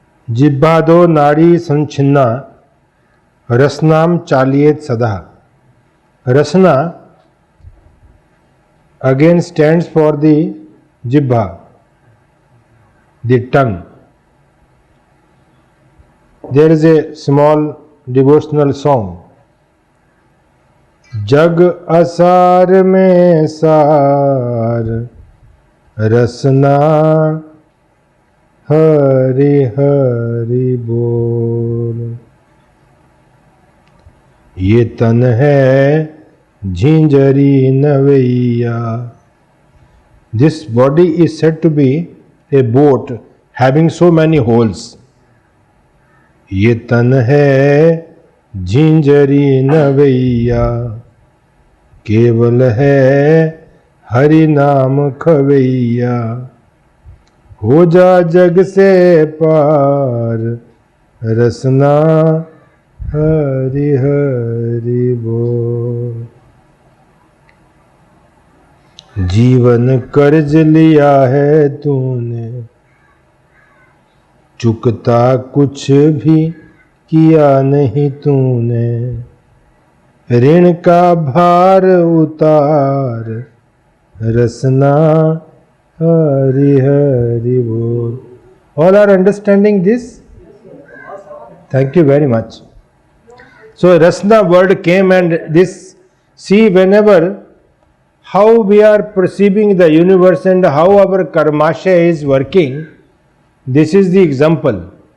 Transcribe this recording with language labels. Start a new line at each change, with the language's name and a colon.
Sanskrit: जिह्वादो नाड़ी संचिन्ना रसनाम चालियेत सदा।
English: Rasana again stands for the jibha, the tongue. There is a small devotional song.
Hindi: जग असार में सार रसना हरि हरि बोल। ये तन है Jhinjhri नवैया।
English: This body is said to be a boat having so many holes.
Hindi: ये तन है झिंझरी नवैया, केवल है हरि नाम खवैया। हो जा जग से पार रसना हरि हरि बोल। जीवन कर्ज लिया है तूने, चुकता कुछ भी किया नहीं तूने। ऋण का भार उतार रसना हरि हरि बोल।
English: All are understanding this? Thank you very much. So Rasna word came, and this, see, whenever how we are perceiving the universe and how our karmasha is working, this is the example.